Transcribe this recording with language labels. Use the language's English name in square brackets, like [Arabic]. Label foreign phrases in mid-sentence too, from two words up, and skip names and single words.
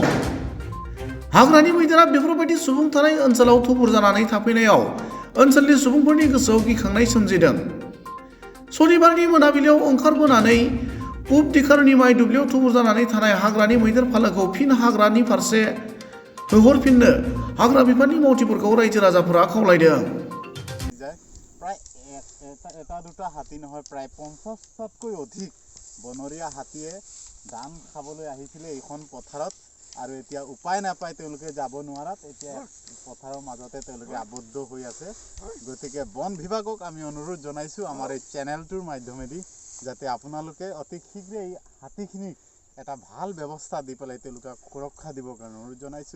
[Bodo] हाग्रानि मैदेरा बेफोरबायदि सुबुं थानाय ओनसोलाव थुबुर जानानै थाफैनायाव ओनसोलनि सुबुंफोरनि गोसोआव गिखांनाय सोमजिदों। सनिबारनि मोनाबिलियाव ओंखारबोनानै पुब दिखारुनि माइ दुब्लियाव थुबुर जानानै थानाय हाग्रानि मैदेर फालोखौ फिन हाग्रानि फारसे होहरफिननो हाग्रा बिफाननि मावथिफोरखौ रायजो राजाफोरा खावलायदों। [Assamese] प्राय এটা দুটা হাতী নহয়, প্ৰায় 50টাতকৈ অধিক বনৰীয়া হাতীয়ে ধান খাবলৈ আহিছিলে এইখন পথাৰত আৰু এতিয়া উপায় নাপায় তেওঁলোকে যাব নোৱাৰাত এতিয়া পথাৰৰ মাজতে তেওঁলোকে আবদ্ধ হৈ আছে। গতিকে বন বিভাগক আমি অনুৰোধ জনাইছো আমাৰ এই চেনেলটোৰ মাধ্যমেদি যাতে আপোনালোকে অতি শীঘ্ৰে এই হাতীখিনিক এটা ভাল ব্যৱস্থা দি পেলাই তেওঁলোকক সুৰক্ষা দিবৰ কাৰণে অনুৰোধ জনাইছো।